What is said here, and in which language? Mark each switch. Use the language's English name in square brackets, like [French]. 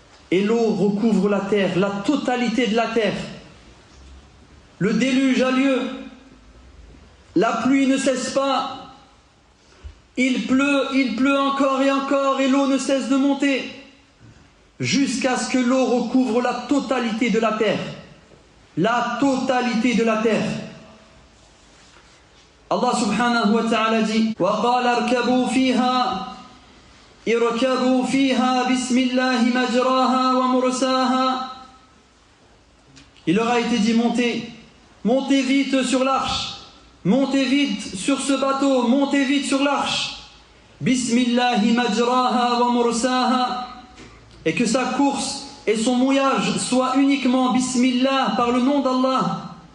[French] Et l'eau recouvre la terre, la totalité de la terre. Le déluge a lieu. La pluie ne cesse pas. Il pleut encore et l'eau ne cesse de monter. Jusqu'à ce que l'eau recouvre la totalité de la terre. La totalité de la terre. Allah subhanahu wa ta'ala dit [Arabic] وَقَالَ ارْكَبُوا فِيهَا ارْكَبُوا فِيهَا بِسْمِ اللَّهِ مَجْرَاهَا وَمُرْسَاهَا. [French] Il leur a été dit, montez vite sur l'arche, montez vite sur ce bateau, montez vite sur l'arche. [Arabic] Bismillahi majraha wa mursaha. [French] Et que sa course et son mouillage soient uniquement Bismillah, par le nom d'Allah.